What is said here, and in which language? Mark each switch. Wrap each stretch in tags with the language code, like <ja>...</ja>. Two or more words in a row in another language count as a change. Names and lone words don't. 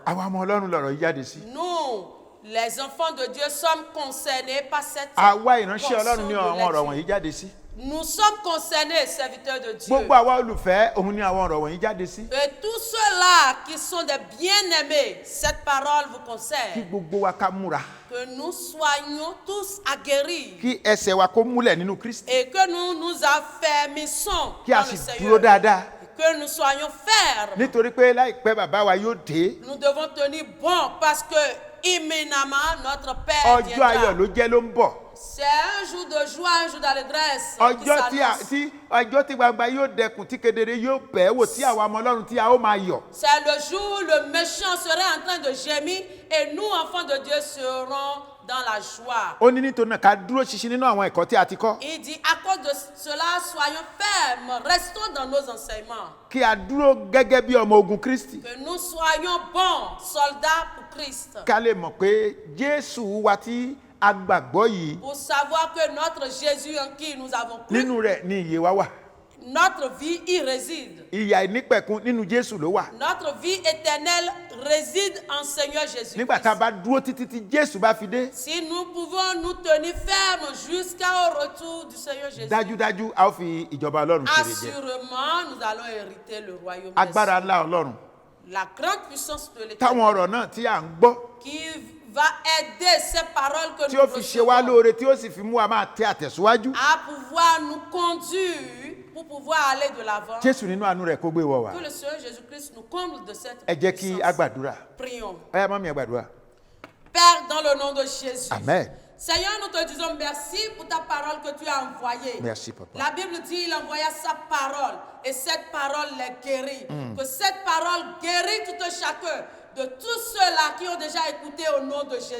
<yo>àwa ọmọ Ọlọ́run lọ̀rọ̀ yìí jáde sí.</yo> <fr>Nous, les enfants de Dieu, sommes concernés par cette</fr> <yo>àwa ìránṣẹ́</yo> <fr>portion</fr> <yo>Ọlọ́run ní</yo> <fr>de</fr> <yo>àwọn ọ̀rọ̀</yo> <fr>lecture.</fr> <yo>wọ̀nyí jáde sí.</yo> <fr>Nous sommes concernés, serviteurs de Dieu.</fr> <yo>gbogbo àwa olùfẹ́ òun ní àwọn ọ̀rọ̀ wọ̀nyí jáde sí.</yo> <fr>Et tous ceux-là qui sont des bien-aimés, cette parole vous</fr> <yo>kí</yo> <fr>concerne.</fr> <yo>gbogbo wa ká múra,</yo> <fr>Que nous soyons tous aguerris</fr> <yo>kí ẹsẹ̀ wa kó múlẹ̀ nínú Kristi,</yo> <fr>et que nous nous affermissons</fr> <yo>kí a</yo> <fr>dans le</fr> <yo>sì</yo> <fr>Seigneur.</fr> <yo>dúró dáadáa,</yo> <fr>Que nous soyons fermes.</fr> <yo>nítorí pé láìpẹ́ bàbá wa yóò dé.</yo> <fr>Nous devons tenir bon parce que imminemment notre Père</fr> <yo>ọjọ́ ayọ̀</yo> <fr>viendra.</fr> <yo>ló jẹ́ ló ń bọ̀.</yo> <fr>C'est un jour de joie, un jour d'allégresse qui</fr> <yo>ọjọ́</yo> <fr>s'annonce.</fr> <yo>tí gbangba yóò dẹkùn tí kedere yóò bẹ̀ wò tí àwa ọmọ Ọlọ́run tí a ó máa yọ̀.</yo> <fr>C'est le jour où le méchant serait en train de gémir et nous, enfants de Dieu, serons dans la joie.</fr> <yo>ó ní nítorí náà ká dúró ṣinṣin nínú àwọn ẹ̀kọ́ tí a ti kọ́,</yo> <fr>Il dit, à cause de cela, soyons fermes, restons dans nos enseignements.</fr> <yo>kí a dúró gẹ́gẹ́ bí ọmọ ogun Kristi,</yo> <fr>Que nous soyons bons soldats pour Christ.</fr> <yo>ká lè mọ̀ pé Jésù wa tí a gbàgbọ́ yìí,</yo> <fr>Pour savoir que notre Jésus en qui nous avons cru,</fr> <yo>nínú rẹ̀ ni ìyè wa wà.</yo> <fr>notre vie y réside.</fr> <yo>ìyà ìnípẹ̀kun nínú Jésù ló wà.</yo> <fr>Notre vie éternelle réside en Seigneur Jésus.</fr> <yo>nígbà tá a bá dúró títí tí Jésù bá fi dé,</yo> <fr>Si nous pouvons nous tenir fermes jusqu'au retour du Seigneur Jésus,</fr> <yo>dájúdájú a ó fi ìjọba Ọlọ́run ṣeré jẹ.</yo> <fr>assurément nous allons hériter le royaume des</fr> <yo>agbára</yo> <fr>cieux.</fr> <yo>ńlá Ọlọ́run</yo> <fr>La grande puissance de</fr> <yo>táwọn</yo> <fr>l'Éternel</fr> <yo>ọ̀rọ̀ náà tí à ń gbọ́,</yo> <fr>qui va aider ces paroles que</fr> <yo>tí</yo> <fr>nous</fr> <yo>ó fi ṣe wá</yo> <fr>recevons</fr> <yo>lóore, tí ó sì fi mú wa máa tẹ àtẹ̀síwájú,</yo> <fr>à pouvoir nous conduire pour pouvoir aller de l'avant.</fr> <yo>Jésù nínú àánú rẹ̀ kó gbé wọ̀ wá.</yo> <fr>Que le Seigneur Jésus-Christ nous comble de cette</fr> <yo>Ẹ jẹ́ kí a</yo> <fr>puissance.</fr> <yo>gbàdúrà.</yo> <fr>Prions.</fr> <yo>Ẹ yá mọ́mí ẹ gbàdúrà.</yo> <fr>Père, dans le nom de Jésus. Amen. Seigneur, nous te disons merci pour ta parole que tu as envoyée. Merci, papa. La Bible dit il envoya sa parole et cette parole les guérit. Que cette parole guérit tout un chacun de tous ceux-là qui ont déjà écouté au nom de Jésus.</fr>